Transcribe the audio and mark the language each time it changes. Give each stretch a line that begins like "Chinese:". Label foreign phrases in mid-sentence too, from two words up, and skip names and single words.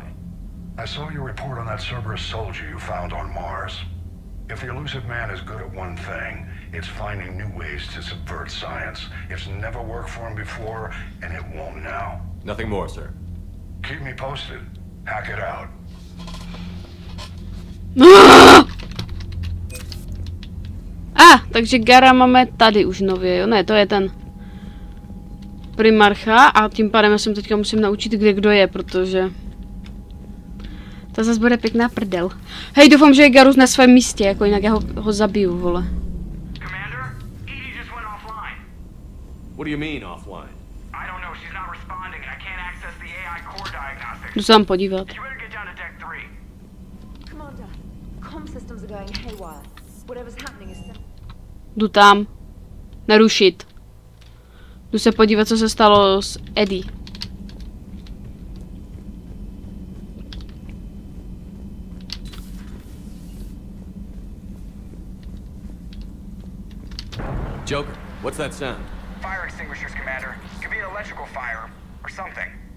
English: I saw your report on that Cerberus soldier you found on Mars. If the Elusive Man is good at one thing, it's finding new ways to subvert science. It's never worked for him before, and it won't now. Nothing more, sir. Keep me posted. Hack it out.
Czech: Takže Gara máme tady už nově, jo? Ne, to je ten Primarcha a tím pádem já se teďka musím naučit, kde kdo je, protože to zase bude pěkná prdel. Hej, doufám, že je Garus na svém místě, jako jinak já ho zabiju, vole.
English: Commander, EDI just went offline. What do you mean, offline? I don't know, she's not responding and I can't access the AI core diagnostics.
Czech: Jdu se tam podívat.
English: You better get down to deck 3. Commander, comm systems are going haywire. Whatever's happening is...
Czech: Jdu tam. Narušit. Jdu se podívat, co se stalo s EDI.
English: Joker, what's that sound? Fire extinguishers, Commander. Could be an electrical fire or something.